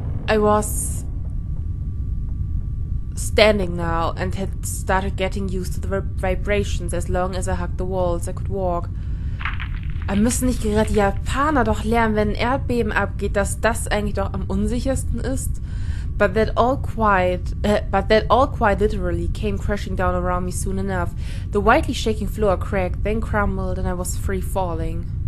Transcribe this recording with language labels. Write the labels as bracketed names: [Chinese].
[English] I was standing now and had started getting used to the vibrations. As long as I hugged the walls, I could walk. [German] Müssen nicht gerade die Japaner doch lernen, wenn ein Erdbeben abgeht, dass das eigentlich doch am unsichersten ist? [English] But that all quite literally came crashing down around me soon enough. The widely shaking floor cracked, then crumbled, and I was free falling.